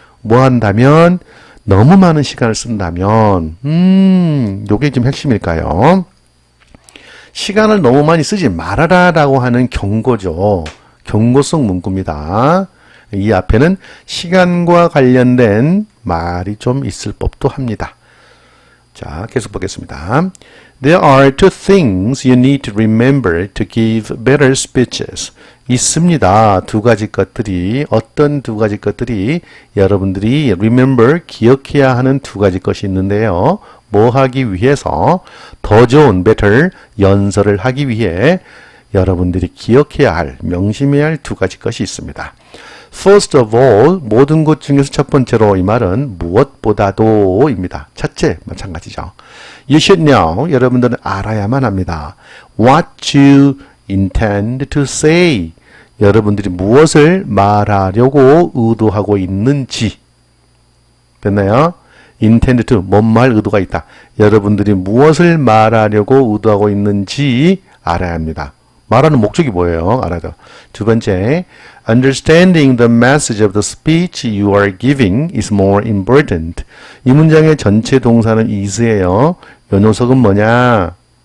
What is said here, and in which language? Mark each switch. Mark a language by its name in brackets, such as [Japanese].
[Korean] 뭐 한다면 너무 많은 시간을 쓴다면 요게 좀 핵심일까요? 시간을 너무 많이 쓰지 말아라 라고 하는 경고죠. 경고성 문구입니다. 이 앞에는 시간과 관련된 말이 좀 있을 법도 합니다. 자, 계속 보겠습니다. [English] There are two things you need to remember to give better speeches. [Korean] 있습니다. 두 가지 것들이 어떤 두 가지 것들이 여러분들이 remember 기억해야 하는 두 가지 것이 있는데요. 뭐 하기 위해서 더 좋은 better 연설을 하기 위해 여러분들이 기억해야 할 명심해야 할 두 가지 것이 있습니다. [English] First of all [Korean] 모든 것 중에서 첫 번째로 이 말은 무엇보다도 입니다. 첫째 마찬가지죠. [English] You should know [Korean] 여러분들은 알아야만 합니다. [English] What you intend to say [Korean] 여러분들이 무엇을 말하려고 의도하고 있는지 됐나요? intend to 뭔 말 의도가 있다. 여러분들이 무엇을 말하려고 의도하고 있는지 알아야 합니다. 말하는 목적이 뭐예요? 알아야 돼요. 두 번째, [English] understanding the message of the speech you are giving is more important. [Korean] 이 문장의 전체 동사는 is예요. 요 녀석은 뭐냐?